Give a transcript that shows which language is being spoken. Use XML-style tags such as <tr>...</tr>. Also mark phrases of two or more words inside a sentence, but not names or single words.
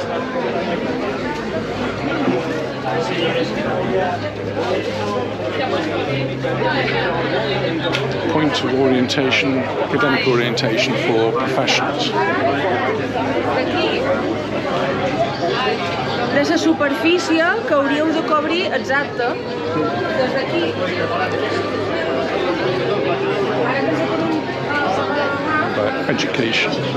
<en>point of orientation, academic orientation for professionals.</en> <ca>De la superfície que hauríeu de cobrir exacte des d'aquí.</ca> <en>About education.</en>